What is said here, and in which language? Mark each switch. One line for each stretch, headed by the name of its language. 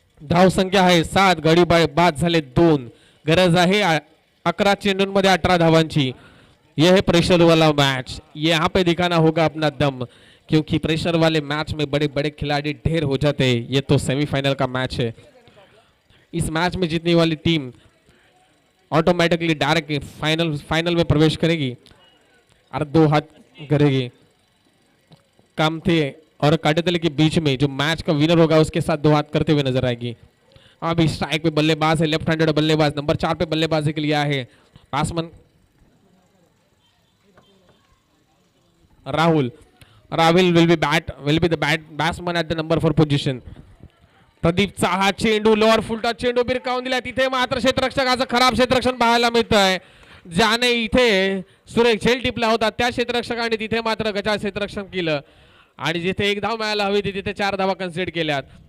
Marathi: धाव संख्या आहे 7, गडी बाद झाले 2. गरज आहे 11 चेंडूंमध्ये 18 धावांची.
Hindi: यह है प्रेशर वाला मैच. यहाँ पे दिखाना होगा अपना दम, क्योंकि प्रेशर वाले मैच में बड़े बड़े खिलाड़ी ढेर हो जाते हैं. ये तो सेमीफाइनल का मैच है. इस मैच में जीतने वाली टीम ऑटोमेटिकली डायरेक्ट फाइनल में प्रवेश करेगी और 2 हाथ करेगी. कामथे और काटेतल के बीच में जो मैच का विनर होगा उसके साथ 2 हाथ करते हुए नजर आएगी. अभी स्ट्राइक पे बल्लेबाज है, लेफ्ट हैंडेड बल्लेबाज नंबर 4 पे बल्लेबाजी के लिए है batsman Rahul.
English: Rahul will be the batsman at the number 4 position.
Marathi: प्रदीपचा हा चेंडू लोअर फुलटा चेंडू बिरकावून दिला. तिथे मात्र क्षेत्ररक्षकाचं खराब क्षेत्ररक्षण पाहायला मिळत आहे. ज्याने इथे सुरेख झेल टिपला होता त्या क्षेत्ररक्षकाने तिथे मात्र गजा क्षेत्ररक्षण केलं आणि जिथे 1 धाव मिळायला हवी तिथे 4 धावा कन्सिडर केल्यात.